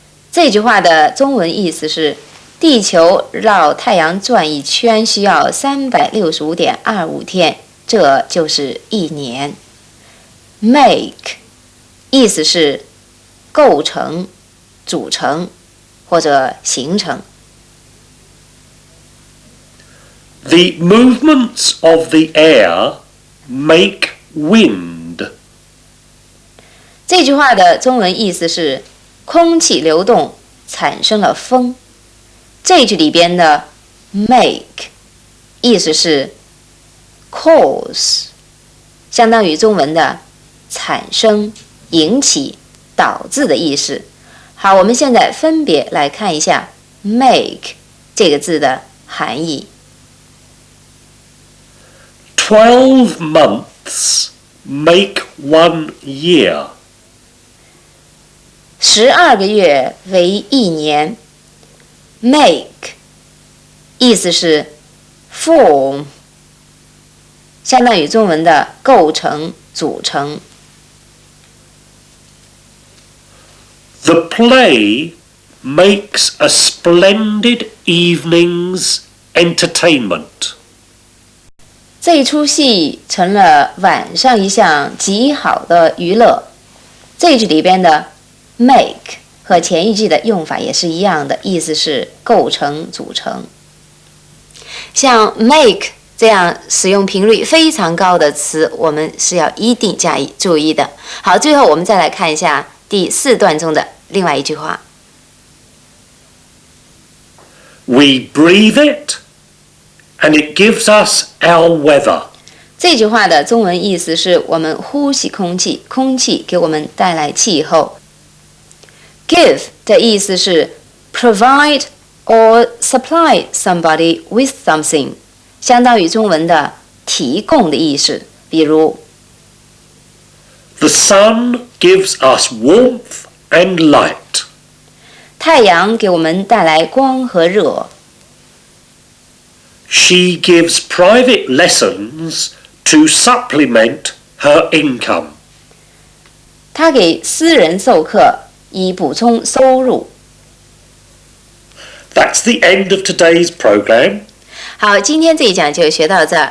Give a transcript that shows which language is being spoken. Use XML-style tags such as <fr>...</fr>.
<zh>这句话的中文意思是：地球绕太阳转一圈需要365.25天，这就是1年。 Make 意思是构成、组成或者形成。</zh> <en>The movements of the air make wind.</en> <zh>这句话的中文意思是空气流动产生了风。这句里边的 make 意思是 cause， 相当于中文的产生、引起、导致的意思。好，我们现在分别来看一下 make 这个字的含义。</zh> <en>12 months make 1 year.</en> <zh>12个月为1年。 make 意思是 form， 相当于中文的构成、组成。</zh> <en>The play makes a splendid evening's entertainment.</en> <zh>这一出戏成了晚上一项极好的娱乐。这句里边的 make 和前一句的用法也是一样的，意思是构成、组成。像 make 这样使用频率非常高的词，我们是要一定加以注意的。好，最后我们再来看一下第4段中的另外一句话。</zh> <en>We breathe it, and it gives us our weather.</en> <zh>这句话的中文意思是我们呼吸空气，空气给我们带来气候。 Give 的意思是</zh> <en>provide or supply somebody with something，</en> <zh>相当于中文的提供的意思。比如</zh> <en>The sun gives us warmth and light.</en> <zh>太阳给我们带来光和热。</zh> <en>She gives private lessons to supplement her income.</en> <zh>她给私人授课以补充收入。</zh> <en>That's the end of today's program.</en> <zh>好，今天这一讲就学到这儿。</zh>